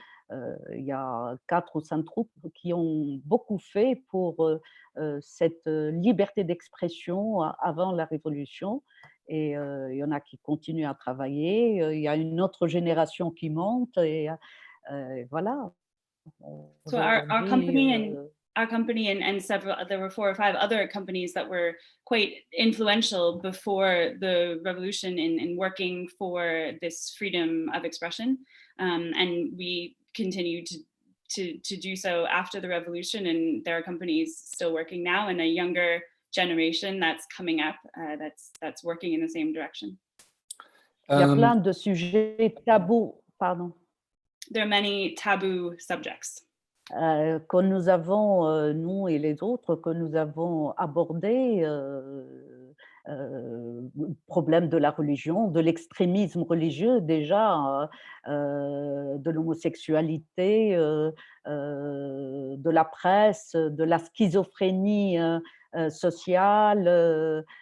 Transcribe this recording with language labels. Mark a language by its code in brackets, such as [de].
[fr] Il y a 4 ou 5 troupes qui ont beaucoup fait pour cette liberté d'expression avant la Révolution. Et il y en a qui continuent à travailler. Il y a une autre génération qui monte. Et voilà. [en] So our company our company and several, there were 4 or 5 other companies that were quite influential before the revolution in working for this freedom of expression. And we continue to do so after the revolution, and there are companies still working now, and a younger generation that's coming up that's working in the same direction. [fr] Il y a plein de sujets tabous, pardon. [en] There are many taboo subjects [fr] Que nous avons, nous et les autres, que nous avons abordés, le problème de la religion, de l'extrémisme religieux déjà, de l'homosexualité, de la presse, de la schizophrénie sociale.